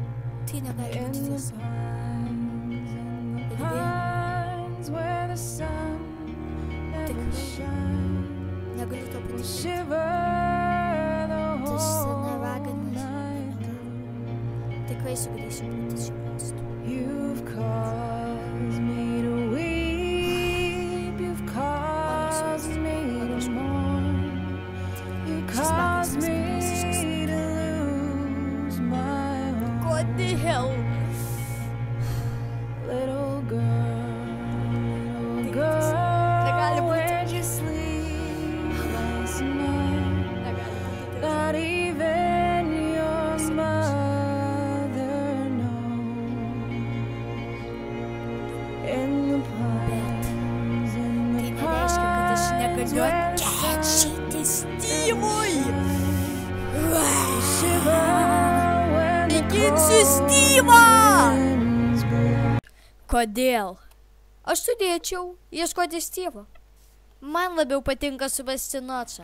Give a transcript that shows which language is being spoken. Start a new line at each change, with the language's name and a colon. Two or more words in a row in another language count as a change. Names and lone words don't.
Lithuanian: Tai negali būti tiesa. Negaliu to patikėti. Tas sena raganas. Tikrai sugrįšiu būti šių miestų.
English: You've caused me to weep, you've caused me to mourn, you caused me to lose my home. What the hell? Little girl, where'd you sleep last night? Not even your mother knows. In the pines, in the
Lithuanian: Tai nereiškia, kad aš negaliu atkeršyti Styvui. Įginsiu Styvą! Kodėl? Aš turėčiau ieškoti Styvo. Man labiau patinka suvesti Nočą.